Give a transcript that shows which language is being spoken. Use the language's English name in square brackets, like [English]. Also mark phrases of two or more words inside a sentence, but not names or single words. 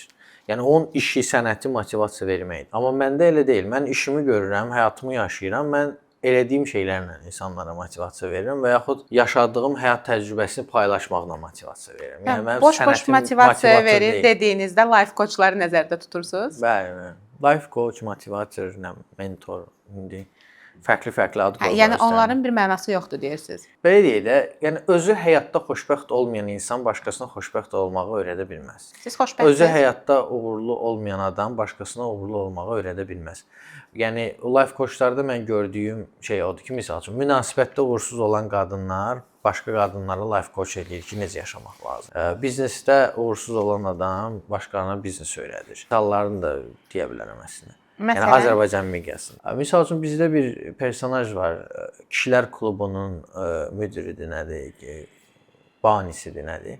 [Azerbaijani] Yəni onun işi, sənəti motivasiya verməkdir. Amma məndə elə deyil. Mən işimi görürəm, həyatımı yaşayıram. Mən elədiyim şeylərlə insanlara motivasiya verirəm və yaxud yaşadığım həyat təcrübəsini paylaşmaqla motivasiya verirəm. Yəni mənim boş-boş motivasiya verir dediyinizdə [English] life coachları [Azerbaijani] nəzərdə tutursunuz? Bəli. [English] Life coach, motivator, mentor, [Azerbaijani] indi fərqli-fərqli ad qoyulur. Yəni onların bir mənası yoxdur deyirsiniz. Belə deyək də, yəni özü həyatda xoşbəxt olmayan insan başqasına xoşbəxt olmağı öyrədə bilməz. Siz xoşbəxtsiniz. Özü həyatda uğurlu olmayan adam başqasına uğurlu olmağı öyrədə bilməz. Yəni [English] life coachlarda [Azerbaijani] mən gördüyüm şey odur ki, məsəl üçün münasibətdə uğursuz olan qadınlar başqa qadınlara [English] life coach [Azerbaijani] eləyir ki, necə yaşamaq lazım. Biznesdə uğursuz olan adam başqalarına biznes öyrədir. Misallarını da deyə bilərəm əslində. Yəni Azərbaycan miqyasında. Misal üçün bizdə bir personaj var. Kişilər klubunun müdiridir, nədir, banisidir, nədir.